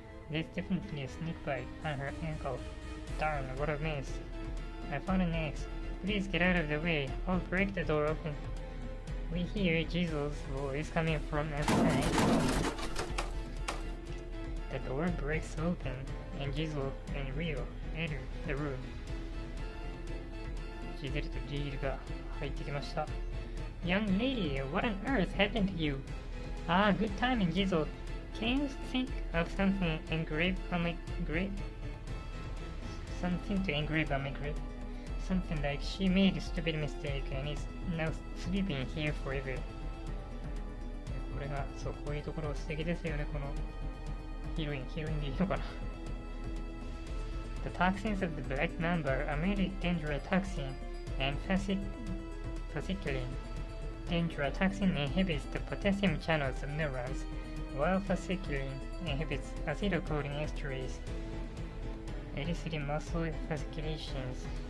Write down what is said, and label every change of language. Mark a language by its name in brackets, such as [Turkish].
[English] There's definitely a snake bite on her ankle. Darn, what a mess. I found an axe. Please get out of the way. I'll break the door open. We hear Jizu's voice coming from outside. The door breaks open, and Jizu and Ryo enter the room. [Japanese] ジゼルとジールが入ってきました。 [English] Young lady, what on earth happened to you? Ah, good timing, Jizu. Can you think of something engraved on my grave? Something to engrave on my grave. Something like she made a stupid mistake and is now sleeping here forever. [Japanese] これが、そう、こういうところ素敵ですよね、このヒロインでいいのかな。 [English] The toxins of the black mamba are mainly dendrotoxin and fasciculin. Dendrotoxin inhibits the potassium channels of neurons, while fasciculin inhibits acetylcholine esterase, eliciting muscle fasciculations.